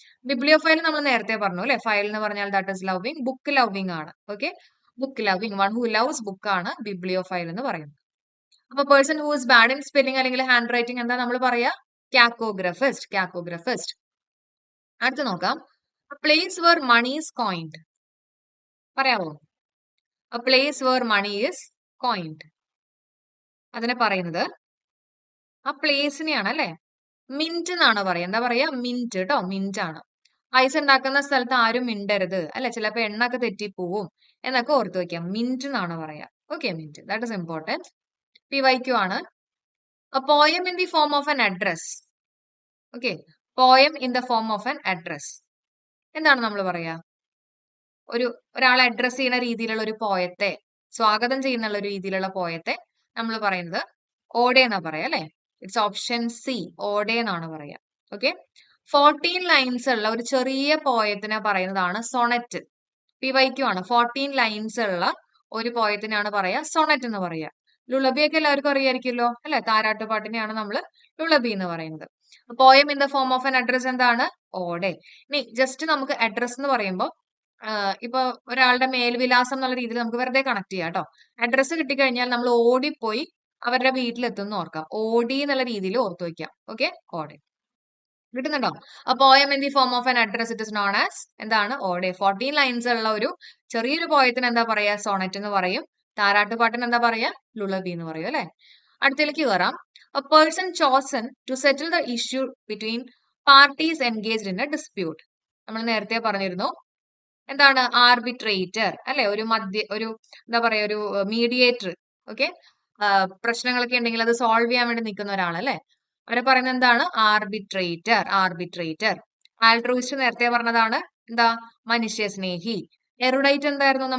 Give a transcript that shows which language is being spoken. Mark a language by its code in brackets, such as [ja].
[ml] Bibliophile നമ്മൾ നേരത്തെ പറഞ്ഞു അല്ലെ, ഫയൽ എന്ന് പറഞ്ഞാൽ [en] that is loving, book loving [ml] ആണ്. Okay, book loving, [en] one who loves book [ml] ആണ് ബിബ്ലിയോഫൈൽ എന്ന് പറയുന്നത്. അപ്പൊ [en] person who is bad in spelling [ml] അല്ലെങ്കിൽ ഹാൻഡ് റൈറ്റിംഗ് എന്താ നമ്മൾ പറയാ? കാക്കോഗ്രഫിസ്റ്റ്. അടുത്ത് നോക്കാം, [en] Place where money is coined. [ml] പറയാമോ? [en] A place where money is coined. [ml] അതിനെ പറയുന്നത് ആ പ്ലേസിനെയാണ് അല്ലെ, മിന്റ് എന്നാണ് പറയാ. എന്താ പറയാ? മിന്റ് കേട്ടോ, മിന്റ് ആണ്. പൈസ ഉണ്ടാക്കുന്ന സ്ഥലത്ത് ആരും മിണ്ടരുത് അല്ലെ, ചിലപ്പോ എണ്ണൊക്കെ തെറ്റിപ്പോവും എന്നൊക്കെ ഓർത്ത് വെക്കാം. മിന്റ് എന്നാണ് പറയാ. Okay, mint, [en] That is important. [ml] PYQ ആണ്. [en] A poem in the form of an address. Okay, poem in the form of an address. [ml] എന്താണ് നമ്മൾ പറയാ? ഒരാളെ അഡ്രസ് ചെയ്യുന്ന രീതിയിലുള്ള ഒരു പോയത്തെ, സ്വാഗതം ചെയ്യുന്ന ഒരു രീതിയിലുള്ള പോയത്തെ നമ്മൾ പറയുന്നത് ഓടെ എന്നാ പറയാ അല്ലെ. [en] it's option C, [ml] ഓടെ എന്നാണ് പറയാ. ഓക്കെ, 14 ലൈൻസ് ഉള്ള ഒരു ചെറിയ പോയത്തിനെ പറയുന്നതാണ് സൊണറ്റ്. PYQ ആണ്. 14 ലൈൻസ് ഉള്ള ഒരു പോയത്തിനാണ് പറയാ സൊണറ്റ് എന്ന് പറയാ. ലുളബി ഒക്കെ എല്ലാവർക്കും അറിയായിരിക്കുമല്ലോ അല്ലെ, താരാട്ടുപാട്ടിനെയാണ് നമ്മൾ ലുളബി എന്ന് പറയുന്നത്. [en] poem in the form of an address [ml] എന്താണ്? ഓടെ. ഇനി ജസ്റ്റ് നമുക്ക് അഡ്രസ് എന്ന് പറയുമ്പോൾ ഇപ്പൊ ഒരാളുടെ മേൽവിലാസം എന്നുള്ള രീതിയിൽ നമുക്ക് വെറുതെ കണക്ട് ചെയ്യാം കേട്ടോ. അഡ്രസ്സ് കിട്ടിക്കഴിഞ്ഞാൽ നമ്മൾ ഓടിപ്പോയി അവരുടെ വീട്ടിലെത്തുന്ന ഓർക്കാം. ഓടി എന്നുള്ള രീതിയിൽ ഓർത്തു വെക്കാം. ഓക്കെ, ഓടെ. കിട്ടുന്നുണ്ടോ? [en] poem in the form of an address it is known as [ml] എന്താണ്? ഓടെ. 14 ലൈൻസ് ഉള്ള ഒരു ചെറിയൊരു പോയത്തിന് എന്താ പറയാ? സോണറ്റ് എന്ന് പറയും. താരാട്ടുപാട്ടിന് എന്താ പറയാ? ലുളബി എന്ന് പറയും അല്ലെ. അടുത്തേക്ക് കയറാം. [en] A person chosen to settle the issue between parties engaged in a dispute. [ml] നമ്മൾ നേരത്തെ പറഞ്ഞിരുന്നു എന്താണ്? ആർബിട്രേറ്റർ അല്ലെ, ഒരു എന്താ പറയാ, ഒരു മീഡിയേറ്റർ. ഓക്കെ, പ്രശ്നങ്ങളൊക്കെ ഉണ്ടെങ്കിൽ അത് സോൾവ് ചെയ്യാൻ വേണ്ടി നിൽക്കുന്ന ഒരാളല്ലേ, അവരെ പറയുന്നത് എന്താണ്? ആർബിട്രേറ്റർ. ആൾട്രൂയിസ്റ്റ് നേരത്തെ പറഞ്ഞതാണ് എന്താ? മനുഷ്യസ്നേഹി. എറുഡൈറ്റ് എന്തായിരുന്നു?